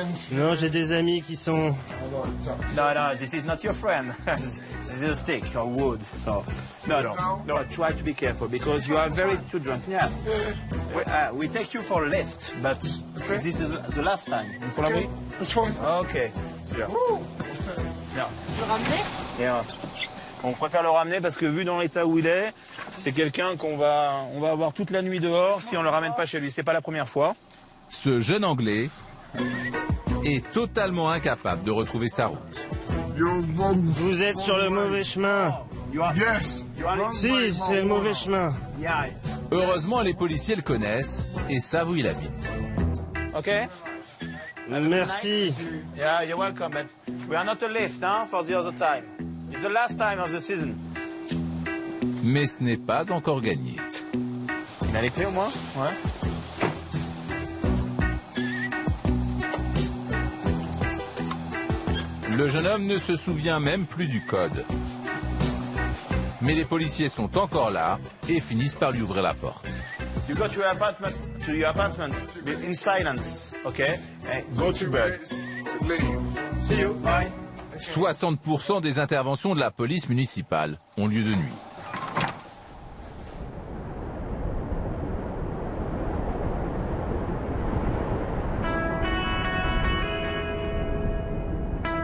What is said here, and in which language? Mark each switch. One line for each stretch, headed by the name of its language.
French: Non, j'ai des amis qui sont...
English: No, this is not your friend. This is a stick or wood. So, no, try to be careful because you are very too drunk. Yeah. We take you for a lift, but this is the last time. You follow me? Okay. Yeah.
French: Tu veux ramener?
English: Yeah.
French: On préfère le ramener parce que vu dans l'état où il est, c'est quelqu'un qu'on va avoir toute la nuit dehors si on le ramène pas chez lui. C'est pas la première fois. Ce jeune Anglais est totalement incapable de retrouver sa route. Vous êtes sur le mauvais chemin.
English: Yes.
French: Si, c'est le mauvais chemin. Heureusement, les policiers le connaissent et savent où il habite. Ok. Merci.
English: Yeah, you're welcome, but we are not a lift, hein, for the other time. It's the last time of the season.
French: Mais ce n'est pas encore gagné. Il a les clés au moins? Ouais. Le jeune homme ne se souvient même plus du code. Mais les policiers sont encore là et finissent par lui ouvrir la porte.
English: You go to your apartment in silence, okay? Go to bed.
French: 60% des interventions de la police municipale ont lieu de nuit.